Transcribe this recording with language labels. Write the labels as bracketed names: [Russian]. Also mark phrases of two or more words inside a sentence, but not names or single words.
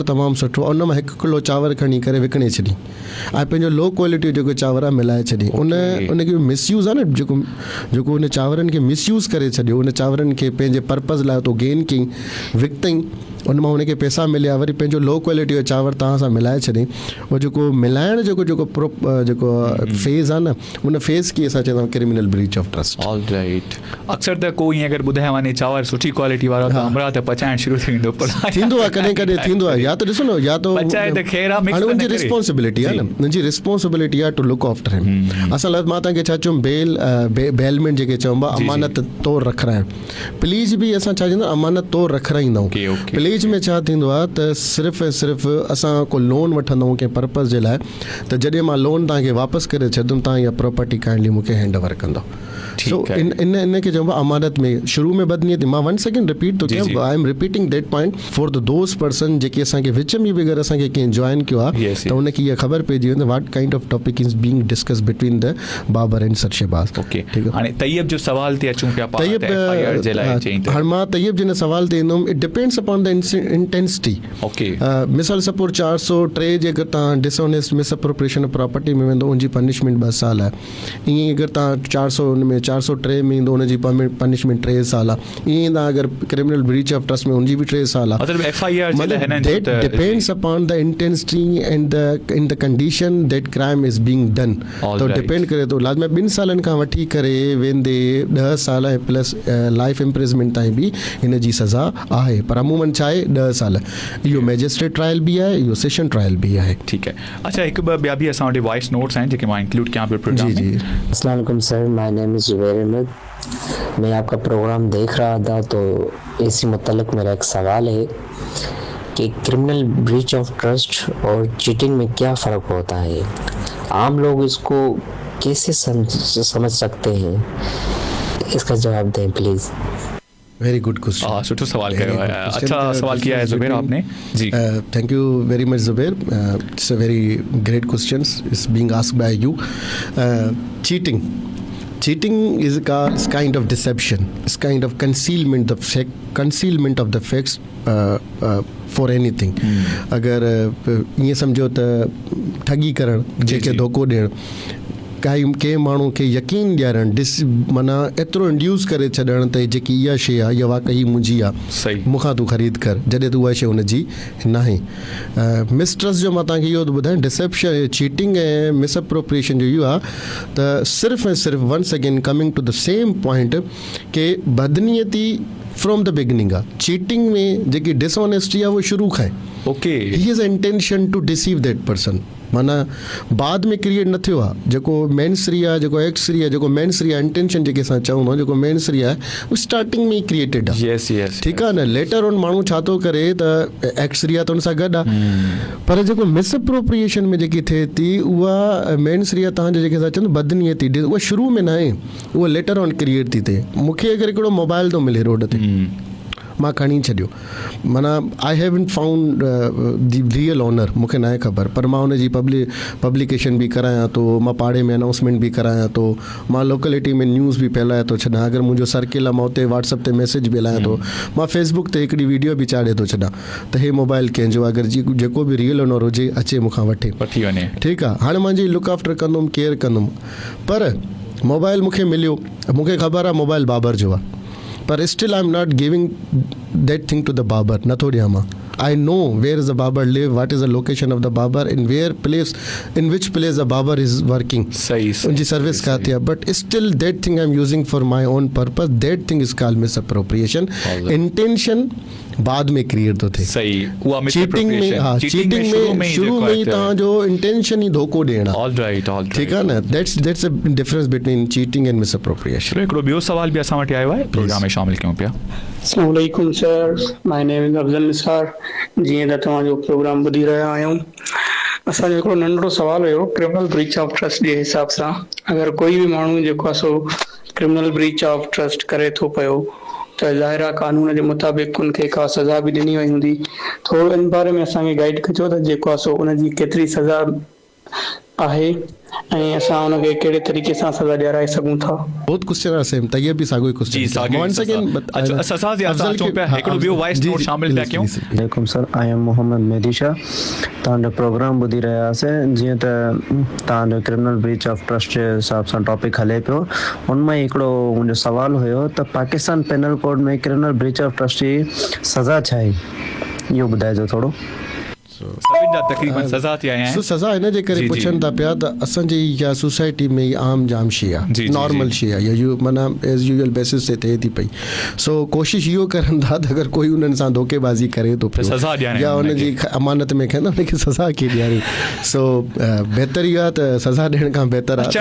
[Sindhi] तमामु सुठो आहे उन मां 1 किलो चांवर खणी करे विकिणे छॾी ऐं पंहिंजो [English] low quality [Sindhi] जेको चांवर आहे मिलाए छॾी उनखे मिसयूज़ आहे न जेको उन चांवरनि खे मिसयूज़ करे छॾियो उन चांवरनि खे पंहिंजे पर्पज़ लाइ तो गेन कयईं विकितईं उन मां हुनखे पैसा मिलिया वरी पंहिंजो [English] low quality [Sindhi] जो चांवर तव्हां सां मिलाए छॾियईं उहो जेको मिलाइण जेको फेज़ आहे न उन फेज़ खे असां चवंदा आहियूं [English] criminal breach of trust all right [Sindhi] अक्सर त कोई ईअं अगरि ॿुधाए वञे चांवर सुठी क्वालिटी वारो त हमरा त पचाइण शुरू थी वेंदो थींदो आहे कॾहिं कॾहिं थींदो आहे या त ॾिसो न या त पचाए त ख़ैर आहे हाणे हुनजी रिस्पॉन्सिबिलिटी आहे न हुनजी रिस्पॉन्सिबिलिटी आहे [English] to look after him [Sindhi] असां मां तव्हांखे छा चयुमि बेलमेंट जेके चइबो आहे अमानत तौरु रखराइण प्लीज बि असां छा चवंदा अमानत तौरु रखराईंदा आहियूं प्लीज में छा थींदो आहे त सिर्फ़ु ऐं सिर्फ़ु असां को लोन वठंदा आहियूं कंहिं पर्पज़ जे लाइ त जॾहिं मां लोन तव्हांखे वापसि करे छॾंदुमि तव्हां इहा प्रॉपर्टी काइंडली मूंखे [English] hand over [Sindhi] कंदो सो इन खे चइबो आहे अमानत में शुरू में बदनीयत मां 1 सेकेंड रिपीट थो कयां [English] I am repeating that point for the those person [Sindhi] जेके असांखे विच में बि अगरि असांखे कंहिं जॉइन कयो आहे त उनखे इहा ख़बर पइजी वेंदी [English] what kind of topic is being discuss between the Babar and Sir Shahbaz [Sindhi] ओके हाणे तैयब जो सवाल ते अचूं पिया हाणे मां तैयब जिन सवाल ते ईंदुमि [English] it depends upon the intensity [Sindhi] ओके मिसाल सपोज 403 जे अगरि तव्हां [English] dishonest misappropriation of property [Sindhi] में वेंदो उनजी पनिशमेंट 2 साल आहे ईअं अगरि तव्हां 400 में 403 में ईंदो उनजी पनिशमेंट 3 साल आहे ईअं तव्हां अगरि [English] criminal breach of trust [Sindhi] में उनजी बि 3 साल आहे मतलब एफआईआर [English] That depends upon the intensity and in the condition that crime is being done [Sindhi] तो डिपेंड करे थो लाज़मी 2 सालनि खां वठी करे वेंदे 10 साल ऐं प्लस [English] life imprisonment [Sindhi] ताईं बि हिन जी सज़ा आहे पर अमूमन छा आहे 10 साल इहो [English] magistrate trial [Urdu] بھی ہے [Sindhi] इहो [English] session trial [Urdu] بھی ہے ٹھیک ہے اچھا [Sindhi] एक ॿिया बि असां वटि [English] voice notes [Sindhi] आहिनि जेके मां इंक्लूड कयां पियो प्रोग्राम जी में [Urdu] السلام علیکم سر [English] My name is Zubair Ahmed [Urdu] میں آپ کا پروگرام دیکھ رہا تھا تو اسی متعلق میرا ایک سوال ہے کہ [English] criminal breach of trust [Urdu] اور چیٹنگ میں کیا فرق ہوتا ہے عام لوگ اس کو کیسے سمجھ سکتے ہیں اس کا جواب دیں پلیز [English] Very good question [Sindhi] सुठो सवाल कयो है [Urdu] اچھا سوال کیا ہے زبیر آپ نے جی [English] Thank you very much Zubair it's a very great question is being asked by you cheating is kind of deception, it's kind of concealment of the facts for anything [Urdu] اگر یہ سمجھو [Sindhi] त ठगी करण जेके धोखो ॾियण कंहिं माण्हू खे यकीन ॾियारणु माना एतिरो इंड्यूस करे छॾणु त जेकी इहा शइ आहे इहा वाक़ई मुंहिंजी आहे मूंखां तूं ख़रीद कर जॾहिं त उहा शइ हुनजी न आहे मिसट्रस्ट जो मां तव्हांखे इहो थो ॿुधायां डिसेप्शन चीटिंग ऐं मिसअप्रोप्रिएशन जो इहो आहे त सिर्फ़ु ऐं सिर्फ़ु [English] once again coming to the same point [Sindhi] के बदनीयती [English] from the beginning [Sindhi] आहे चीटिंग में जेकी डिसऑनेस्टी आहे उहो शुरू खां ओके [English] He is intention to deceive that person [Sindhi] माना बाद में क्रिएट न थियो आहे जेको मेनसरी आहे जेको एक्सरी आहे जेको मेनसरी आहे इंटेंशन जेके असां चऊं था जेको मेनसरी आहे उहो स्टार्टिंग में ई क्रिएटेड आहे ठीकु आहे न [English] later on [Sindhi] माण्हू छा थो करे त एक्सरी आहे त हुन सां गॾु आहे पर जेको मिसअप्रोप्रिएशन में जेकी थिए थी उहा मेनसरी आहे तव्हांजे जेके असां चवंदा बदनीयती उहा शुरू में न आहे उहा [English] later on [Sindhi] क्रिएट थी थिए मूंखे अगरि हिकिड़ो मोबाइल थो मिले रोड ते मां खणी छॾियो माना आई [English] haven't found the real owner [Sindhi] मूंखे न आहे ख़बर पर मां हुनजी पब्लिकेशन बि करायां थो मां पाड़े में अनाउंसमेंट बि करायां थो मां लोकेलिटी में न्यूज़ बि फैलाए थो छॾां अगरि मुंहिंजो सर्किल आहे मां उते व्हाट्सअप ते मैसेज बि हलायां थो मां फेसबुक ते हिकिड़ी वीडियो बि चाढ़े थो छॾां त हे मोबाइल कंहिंजो अगरि जेको बि [English] real owner [Sindhi] हुजे अचे मूंखां वठे ठीकु आहे हाणे मुंहिंजी [English] look after [Sindhi] कंदुमि केयर कंदुमि पर मोबाइल मूंखे मिलियो मूंखे ख़बर आहे मोबाइल बाबर जो आहे पर [English] still I am not giving that thing to the Babar [Sindhi] नथो ॾियां मां [English] I know where is the barber live, what is the location of the barber, in which place the barber is working. [Urdu] ان کی سروس کاتی ہے, [English] but still that thing I'm using for my own purpose. That thing is called misappropriation. [Sindhi] Intention बाद में क्रिएट तो थे चीटिंग में हाँ चीटिंग में शुरू में ही तव्हां जो इंटेंशन ही धोखो ॾियणु ठीकु आहे न [English] That's a difference between cheating and misappropriation [Sindhi] हिकिड़ो ॿियो सवाल बि असां वटि आयो आहे प्रोग्राम में शामिल कयूं पिया अस्सलाम वालेकुम सर [English] My name is Afzal Nisar [Sindhi] जीअं त तव्हांजो प्रोग्राम ॿुधी रहिया आहियूं असांजो हिकिड़ो नंढड़ो सुवाल हुयो [English] criminal breach of trust [Sindhi] जे हिसाब सां अगरि कोई बि माण्हू जेको आहे सो [English] criminal breach of trust [Sindhi] करे थो पियो त ज़ाहिर आहे कानून जे मुताबिक़ उनखे का सज़ा बि ॾिनी वई हूंदी थोरो इन बारे में असांखे गाइड कजो त जेको आहे सो उनजी केतिरी सज़ा आहे ऐं असां उनखे कहिड़े तरीक़े सां सज़ा ॾियाराए सघूं था बहुत क्वेश्चन आहे सेम तैयब बि साॻियो क्वेश्चन सज़ा जे असां चऊं पिया हिकिड़ो ॿियो वॉइस नोट शामिल पिया कयूं वालेकुम सर [English] I am Mohammad Medisha [Sindhi] तव्हांजो प्रोग्राम ॿुधी रहियासीं जीअं त तव्हांजो [English] criminal breach of trust [Sindhi] जे हिसाब सां टॉपिक हले पियो उन मां हिकिड़ो मुंहिंजो सुवाल हुयो त पाकिस्तान पेनल कोड में [English] criminal breach of trust [Sindhi] जी सज़ा छा आहे इहो ॿुधाइजो थोरो सभिनि जा तक़रीबन सज़ा थी आया आहिनि सज़ा हिन जे करे पुछनि था पिया त असांजी इहा सोसाइटी में आम जाम शइ आहे नॉर्मल शइ आहे या माना [English] as usual basis [Sindhi] ते थिए थी पई सो कोशिशि इहो करनि था त अगरि कोई उन्हनि सां धोखेबाज़ी करे थो पियो या उनजी अमानत में खंदा उनखे सज़ा खे ॾियारे सो बहितर इहो आहे त सज़ा ॾियण खां बहितर आहे